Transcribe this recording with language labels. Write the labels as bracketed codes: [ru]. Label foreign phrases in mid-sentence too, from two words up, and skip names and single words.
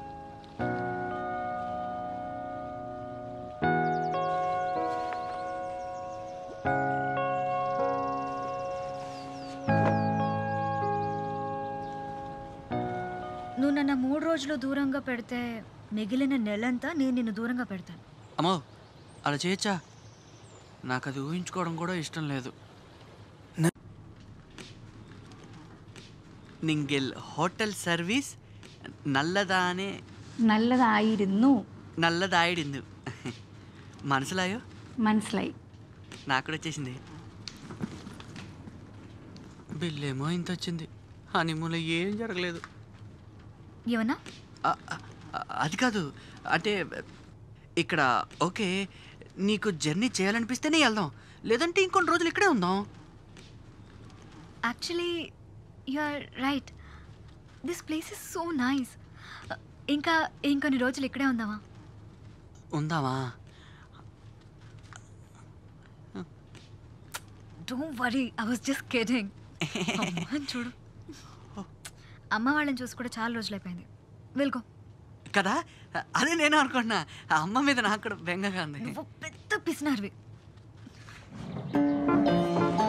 [te] నువ్వు నన్ను 3 రోజులు దూరంగా పెడితే మిగిలిన నెలంతా నేను నిన్ను దూరంగా పెడతాను. అమ్మో, అలా చేయొచ్చా? నాకు అది ఊహించుకోవడం కూడా ఇష్టం లేదు. [ml] നിങ്ങൾ [en] hotel service [ml] നല്ലതാണ്. നല്ലതായിരുന്നു. നല്ലതായിരുന്നു. മനസ്സിലായോ? മനസ്സിലായി. [te] నాకు కూడా వచ్చేసింది. బిల్లేమో ఇంత వచ్చింది. హనీమూన్లో ఏం జరగలేదు. ఏమన్నా? అది కాదు, అంటే ఇక్కడ ఓకే, నీకు జర్నీ చేయాలనిపిస్తేనే వెళ్దాం, లేదంటే ఇంకొన్ని రోజులు ఇక్కడే ఉందాం. [en] actually you are right. this place is so nice. [te] ఇంకా ఇంకొన్ని రోజులు ఇక్కడే ఉందామా? ఉందామా? [en] don't worry, I was just kidding. [te] చూడు, అమ్మ వాళ్ళని చూసి కూడా చాలా రోజులు అయిపోయింది. వెల్గో. కదా, అదే నేను అనుకుంటున్నా. ఆ అమ్మ మీద నాకు కూడా బెంగగా ఉంది. నువ్వు పెద్ద పిసినారివి.